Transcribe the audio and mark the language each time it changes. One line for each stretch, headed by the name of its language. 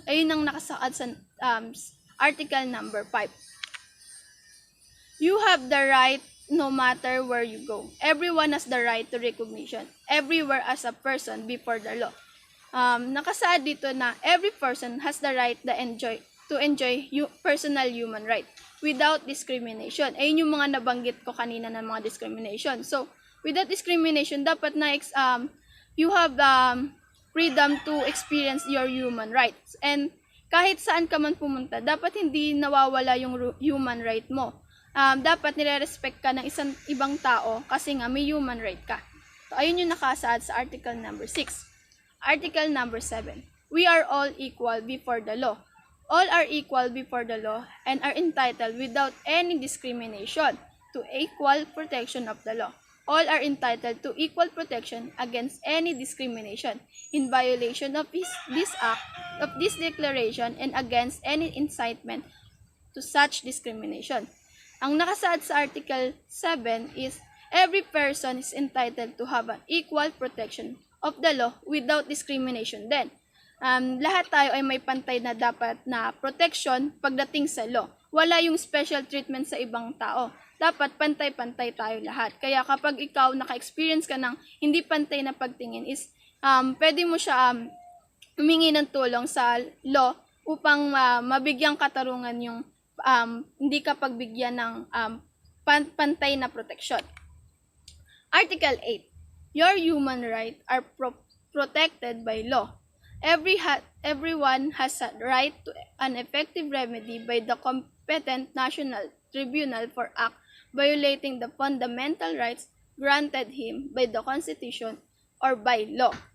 Filipino: Ayun ang nakasaad sa article number 5.
English: You have the right no matter where you go. Everyone has the right to recognition everywhere as a person before the law.
Filipino: Nakasaad dito na
English: every person has the right to enjoy personal human right without discrimination.
Filipino: Ayun yung mga nabanggit ko kanina ng mga discrimination. So, without discrimination, dapat na you have freedom to experience your human rights. And kahit saan ka man pumunta, dapat hindi nawawala yung human right mo. Dapat nire-respect ka ng ibang tao kasi nga may human right ka. So, ayun yung nakasaad sa article number 6. Article number 7.
English: We are all equal before the law. All are equal before the law and are entitled without any discrimination to equal protection of the law. All are entitled to equal protection against any discrimination in violation of this act, of this declaration, and against any incitement to such discrimination.
Filipino: Ang nakasaad sa
English: Article 7 is every person is entitled to have an equal protection of the law without discrimination din.
Filipino: Lahat tayo ay may pantay na dapat na protection pagdating sa law. Wala yung special treatment sa ibang tao. Dapat pantay-pantay tayo lahat. Kaya kapag ikaw naka-experience ka ng hindi pantay na pagtingin is pwede mo siya humingi ng tulong sa law upang mabigyang katarungan yung hindi ka pagbigyan ng pantay na proteksyon.
English: Article 8. Your human rights are protected by law. Everyone has a right to an effective remedy by the competent national tribunal for act violating the fundamental rights granted him by the Constitution or by law.